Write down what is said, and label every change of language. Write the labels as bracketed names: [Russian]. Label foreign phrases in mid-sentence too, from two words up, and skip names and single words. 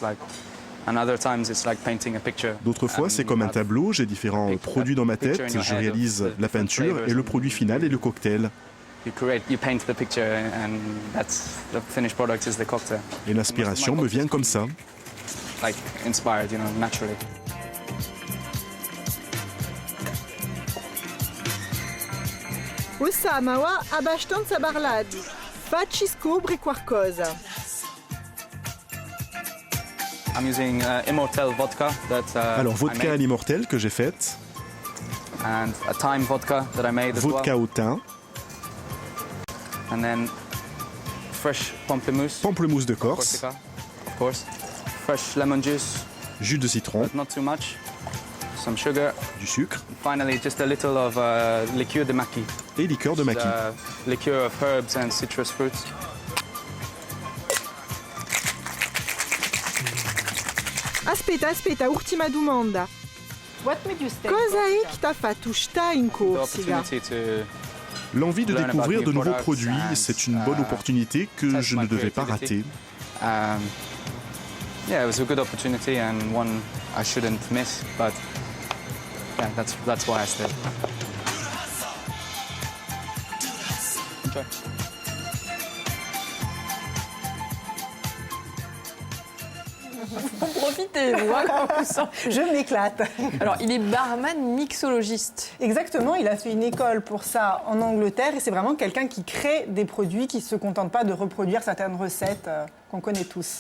[French] D'autres fois, c'est comme un tableau, j'ai différents produits dans ma tête, je réalise la peinture et le produit final est le cocktail. Et l'inspiration me vient comme ça. [Italian] O Sam ha abbastanza parlato. Facci scoprire qualcosa. [French] Alors, vodka à l'immortel que j'ai faite. Vodka au thym. Pamplemousse de Corse. Jus de citron. Du sucre. Et liqueur de maqui. [Italian] Aspetta, ultima domanda. Cosa è che t'ha fatto stare in Corsica? [French] L'envie de découvrir de nouveaux produits, c'est une bonne opportunité que je ne devais pas rater. [English] Yeah, it was a good opportunity and one I shouldn't miss, but yeah, that's why I stayed. Enjoy. [French] Profitez-vous, hein, quand vous sentez. Je m'éclate. Alors, il est barman mixologiste. Exactement, il a fait une école pour ça en Angleterre et c'est vraiment quelqu'un qui crée des produits qui ne se contentent pas de reproduire certaines recettes qu'on connaît tous.